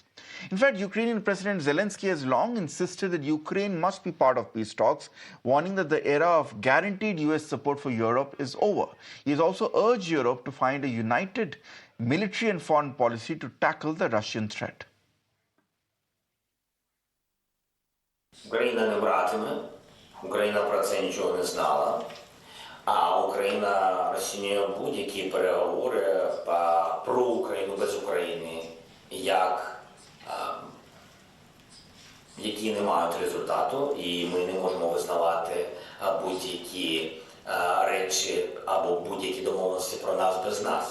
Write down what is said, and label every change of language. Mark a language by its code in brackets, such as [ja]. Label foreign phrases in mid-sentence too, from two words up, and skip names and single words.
[en] In fact, Ukrainian President Zelensky has long insisted that Ukraine must be part of peace talks, warning that the era of guaranteed US support for Europe is over. He has also urged Europe to find a united military and foreign policy to tackle the Russian threat. [uk] Україна не братиме, Україна про це нічого не знала, а Україна розцінює будь-які переговори про Україну без України які не мають результату, і ми не можемо визнавати будь-які речі або будь-які домовленості про нас без нас.